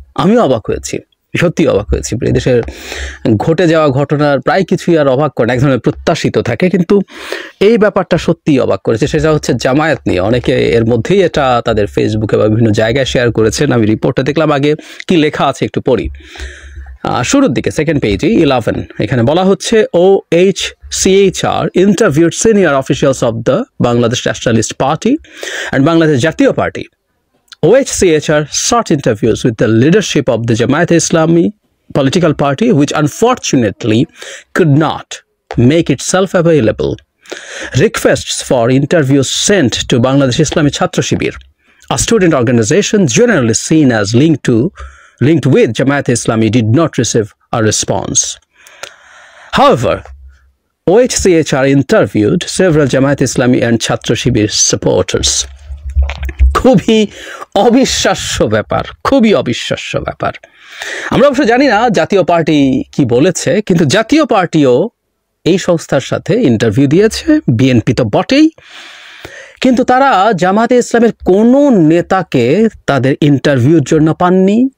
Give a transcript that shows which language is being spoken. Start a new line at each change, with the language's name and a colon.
Bangla: আমিও অবাক হয়েছি, সত্যি অবাক হয়েছি। এই দেশের ঘটে যাওয়া ঘটনার প্রায় কিছুই আর অবাক করে না, এক ধরনের প্রত্যাশিত থাকে, কিন্তু এই ব্যাপারটা সত্যিই অবাক করেছে। সেটা হচ্ছে জামায়াত নিয়ে। অনেকে এর মধ্যেই এটা তাদের ফেসবুকে বা বিভিন্ন জায়গায় শেয়ার করেছেন। আমি রিপোর্টটা দেখলাম, আগে কি লেখা আছে একটু পড়ি। শুরুর দিকে সেকেন্ড পেজে 11 এখানে বলা হচ্ছে,
English: OHCHR interviewed senior officials of the Bangladesh Nationalist Party and Bangladesh Jatiya Party. OHCHR sought interviews with the leadership of the Jamaat-e-Islami political party, which unfortunately could not make itself available. Requests for interviews sent to Bangladesh Islami Chhatra Shibir, a student organization generally seen as linked with Jamaat-e-Islami, did not receive a response. However, OHCHR interviewed several Jamaat-e-Islami and Chhatra Shibir supporters.
Bangla: খুবই অবিশ্বাস্য ব্যাপার, খুবই অবিশ্বাস্য ব্যাপার। আমরা অবশ্য জানি না জাতীয় পার্টি কি বলেছে, কিন্তু জাতীয় পার্টিও এই সংস্থার সাথে ইন্টারভিউ দিয়েছে। বিএনপি তো বটেই, কিন্তু তারা জামাতে ইসলামের কোনো নেতাকে তাদের ইন্টারভিউর জন্য পাননি।